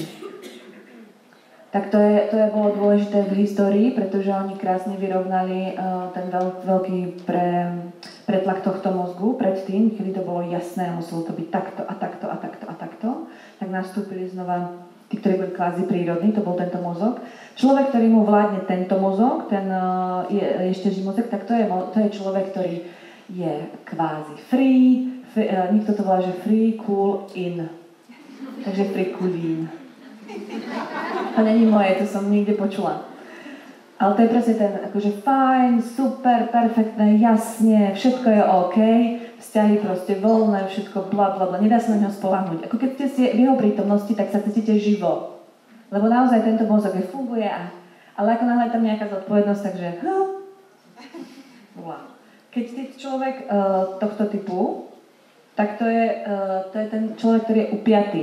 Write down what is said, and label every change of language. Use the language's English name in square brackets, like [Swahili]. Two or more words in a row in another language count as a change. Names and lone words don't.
[Slovak] Tak to bolo dôležité v histórii, pretože oni krásne vyrovnali ten veľký pretlak tohto mozgu predtým, kedy to bolo jasné a muselo to byť takto a takto a takto a takto. Tak nastúpili znova tí, ktorí boli kvázi prírodní, to bol tento mozog. Človek, ktorý mu vládne tento mozog, ten je ešte živý mozog, tak to je človek, ktorý je kvázi free, niekto to volá, že [English] free, cool, in. Takže free, cool, in. [Slovak] To není moje, to som niekde počula. Ale to je presne ten, akože fajn, super, perfektné, jasne, všetko je OK, vzťahy proste voľné, všetko bla bla bla, nedá sa na ňo spoľahnúť. Ako keď ste v jeho prítomnosti, tak sa cítite živo. Lebo naozaj tento mozog funguje, ale ako náhle tam nejaká zodpovednosť, takže keď ste človek tohto typu, tak to je ten človek, ktorý je upiatý.